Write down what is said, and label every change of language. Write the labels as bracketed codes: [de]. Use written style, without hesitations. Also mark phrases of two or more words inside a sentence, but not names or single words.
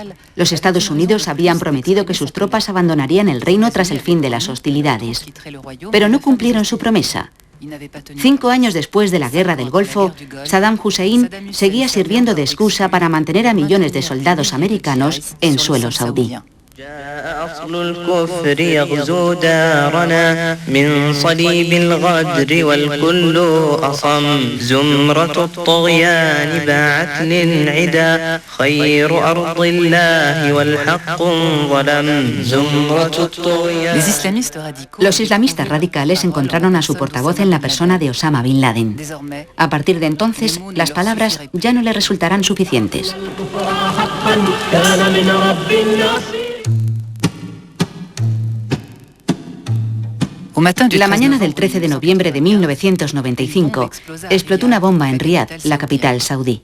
[es] Los Estados Unidos habían prometido que sus tropas abandonarían el reino tras el fin de las hostilidades. Pero no cumplieron su promesa. 5 años después de la Guerra del Golfo, Saddam Hussein seguía sirviendo de excusa para mantener a millones de soldados americanos en suelo saudí. [ar] أصل الكفر يغزو دارنا من صليب الغدر والكل أصم زمرة الطغيان باعت للعدا خير أرض الله والحق ظلم زمرة الطغيان. [es] Los islamistas radicales encontraron a su portavoz en la persona de Osama Bin Laden. A partir de entonces, las palabras ya no le resultarán suficientes. La mañana del 13 de noviembre de 1995, explotó una bomba en Riad, la capital saudí.